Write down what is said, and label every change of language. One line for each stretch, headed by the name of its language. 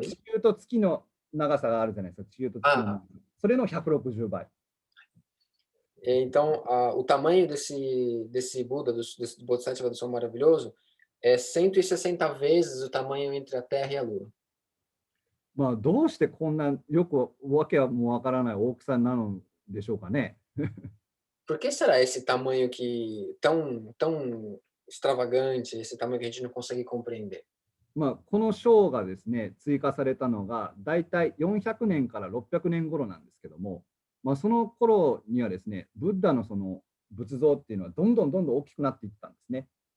Japanese: 地球と月の長さがあるじゃないですか。地球と月の長さ。それの160倍。
Portuguese: Então, o tamanho desse Buda, desse Bodhisattva do Som Maravilhoso, é 160 vezes o tamanho entre a Terra e a Lua.
Japanese: どうしてこんなよくわけはもうわからない大きさなのでしょうかね。
Portuguese: Por que será esse tamanho tão extravagante, esse tamanho que a gente não consegue compreender?
Japanese: この章がですね、追加されたのがだいたい400年から600年頃なんですけども、その頃にはですね、ブッダのその仏像っていうのはどんどん大きくなっていったんですね。